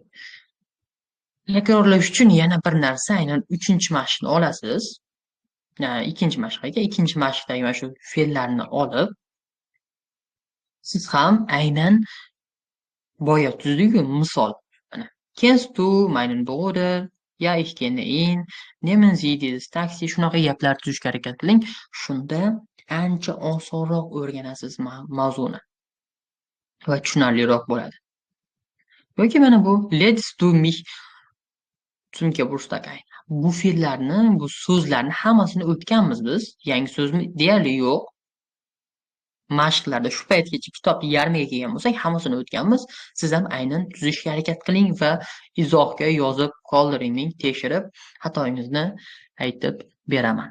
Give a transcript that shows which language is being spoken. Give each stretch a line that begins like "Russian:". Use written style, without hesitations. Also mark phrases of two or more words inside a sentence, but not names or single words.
Uzbek: Takrorlash uchun yana bir narsa, aynan 3-mashqni olasiz. 2-mashqga, 2-mashqdagi mana shu fe'llarni olib, siz ham aynan boya tuzdiku misol.
German: Mana kennst du meinen Bruder? Ja, ich kenne ihn. Nehmen Sie dieses Taxi.
Uzbek: Shunaqa gaplar tuzishga harakat qiling. Shunda ancha osonroq o'rganasiz mavzuni va tushunarliroq bo'ladi. Yoki mana bu
German: let's do mich zum Geburtstag ein.
Uzbek: Bu fe'llarni, bu so'zlarni hammasini o'tganmiz biz. Yangi so'zmi deyarli yo'q. Mashqlarda shu paytgacha kitobni yarmiga kelgan bo'lsak, hammasini o'tganmiz. Siz ham aynan tuzishga harakat qiling va izohga yozib qoldiring, tekshirib xatoingizni aytib beraman.